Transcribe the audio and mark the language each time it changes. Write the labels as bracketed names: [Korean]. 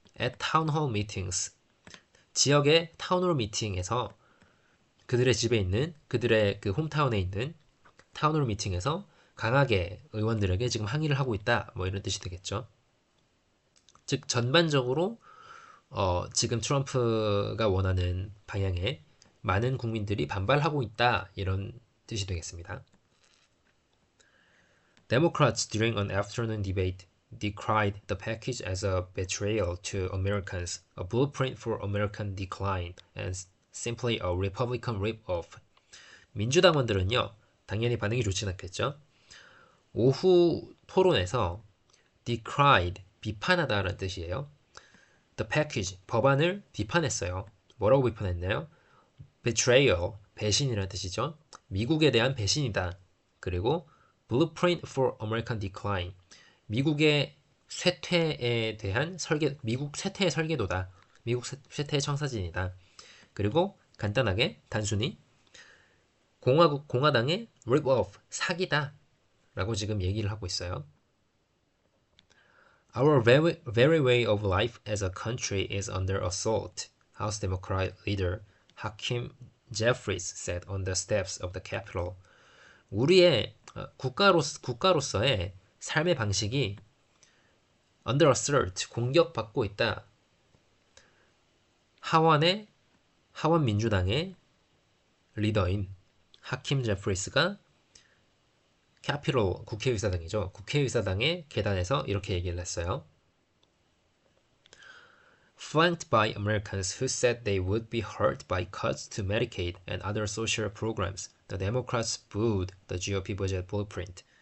[English] At town hall meetings, [Korean] 지역의 타운홀 미팅에서 그들의 집에 있는 그들의 그 홈타운에 있는 타운홀 미팅에서 강하게 의원들에게 지금 항의를 하고 있다. 뭐 이런 뜻이 되겠죠. 즉 전반적으로 지금 트럼프가 원하는 방향에 많은 국민들이 반발하고 있다. 이런 뜻이 되겠습니다. [English] Democrats during an afternoon debate decried the package as a betrayal to Americans, a blueprint for American decline, and simply a Republican rip-off. [Korean] 민주당원들은요, 당연히 반응이 좋진 않겠죠. 오후 토론에서 decried, 비판하다라는 뜻이에요. [English] The package, [Korean] 법안을 비판했어요. 뭐라고 비판했나요? Betrayal, 배신이라는 뜻이죠. 미국에 대한 배신이다. 그리고 [English] Blueprint for American Decline, [Korean] 미국의 쇠퇴에 대한 미국 쇠퇴의 설계도다. 미국 쇠퇴의 청사진이다. 그리고 간단하게 단순히 공화당의 rip-off, 사기다 라고 지금 얘기를 하고 있어요. [English] Our very way of life as a country is under assault, House Democrat leader Hakeem Jeffries said on the steps of the Capitol. [Korean] 우리의 국가로서의 삶의 방식이 [English] under assault, [Korean] 공격받고 있다. 하원 민주당의 리더인 하킴 제프리스가 캐피톨, 국회의사당이죠. 국회의사당의 계단에서 이렇게 얘기를 했어요. [English] Flanked by Americans who said they would be hurt by cuts to Medicaid and other social programs, the Democrats booed the GOP budget blueprint.